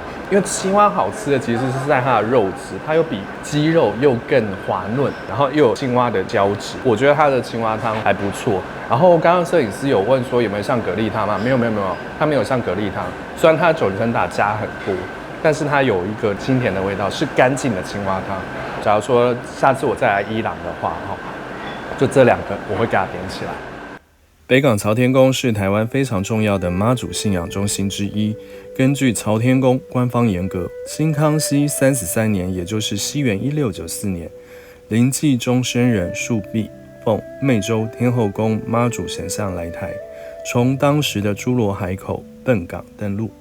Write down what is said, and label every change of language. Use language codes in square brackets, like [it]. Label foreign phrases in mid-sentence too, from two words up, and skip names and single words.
[zh] 因為青蛙好吃的其實是在它的肉質，它又比雞肉又更滑嫩，然後又有青蛙的膠質，我覺得它的青蛙湯還不錯。然後剛剛攝影師有問說有沒有像蛤蜊湯嗎？沒有，它沒有像蛤蜊湯，雖然它的九層塔加很多，但是它有一個清甜的味道，是乾淨的青蛙湯。假如說下次我再來伊朗的話，就這兩個我會給它點起來。北港朝天宮是台灣非常重要的媽祖信仰中心之一。根據朝天宮官方嚴格，清康熙33年，也就是西元1694年，臨濟終生人述弼奉湄洲天後宮媽祖神像來台，從當時的諸羅海口笨港登陸。